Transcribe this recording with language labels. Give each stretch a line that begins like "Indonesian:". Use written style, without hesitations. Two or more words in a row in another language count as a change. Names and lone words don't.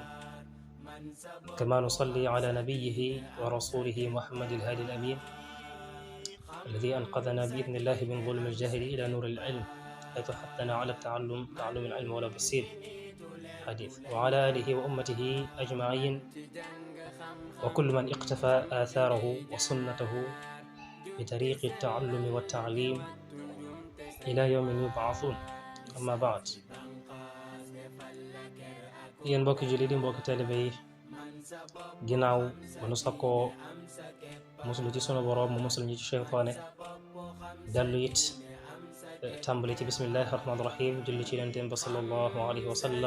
Arabic: كما نصلي على نبيه ورسوله محمد الهادي الأمين الذي أنقذنا بإذن الله من ظلم الجهل إلى نور العلم، حيث حثنا على تعلم العلم ولو بالسين حديث، وعلى آله وأمته أجمعين وكل من اقتفى آثاره وسنته بطريق التعلم والتعليم إلى يوم يبعثون. أما بعد،
Wolof: yéen mbokki jullit yi, mbokki taalibe yi, ginnaaw ba nu sakkoo muslu ci sunu boroom mu musal ñu ci seytaane, dellu it tàmbali ci
Arabic: بسم الله الرحمن الرحيم,
Wolof: julli ci yonenteem ba
Arabic: صلى الله عليه وسلم.